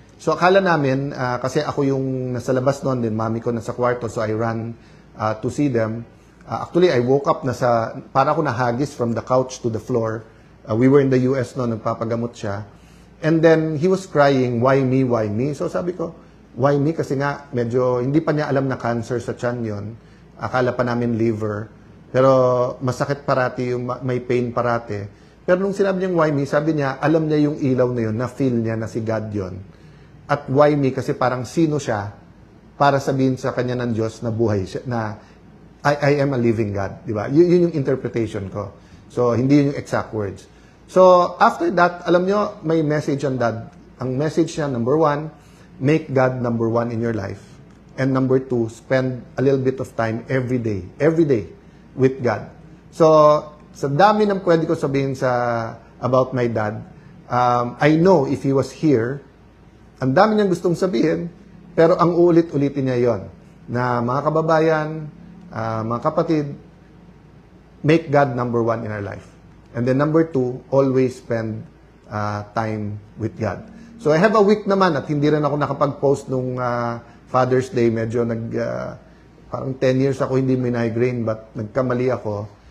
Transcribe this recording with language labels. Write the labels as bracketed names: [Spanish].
[Filipino] So akala namin, kasi ako yung nasa labas noon, din mami ko nasa kwarto, [English] so I ran to see them. Actually, I woke up, [Filipino] para ako nahagis [English] from the couch to the floor. We were in the US [Filipino] noon, nagpapagamot siya. [English] And then, he was crying, why me, why me? [Filipino] So sabi ko, [English] why me? [Filipino] Kasi nga, medyo, hindi pa niya alam na cancer sa tiyan yun. Akala pa namin liver. Pero masakit parati, may pain parati. Pero nung sinabi niyang [English] why me, [Filipino] sabi niya, alam niya yung ilaw na yun, na-feel niya na si God yun. At [English] why me, [Filipino] kasi parang sino siya para sabihin sa kanya ng Diyos na buhay siya, na [English] I am a living God. [Filipino] Di ba? Yun yung interpretation ko. So, hindi yun yung exact words. So, after that, alam niyo, may message on Dad. Ang message niya, [English] number 1, make God number 1 in your life. And number 2, spend a little bit of time every day with God. [Filipino] So, sa dami ng pwede ko sabihin [English] about my dad, I know if he was here, [Filipino] ang dami niyang gustong sabihin, pero ang ulit-ulitin niya yon na mga kababayan, mga kapatid, [English] make God number 1 in our life. And then number 2, always spend time with God. So I have a week [Filipino] naman at hindi rin ako nakapag-post nung Father's Day. Medyo parang 10 years ako hindi may migraine, but nagkamali ako.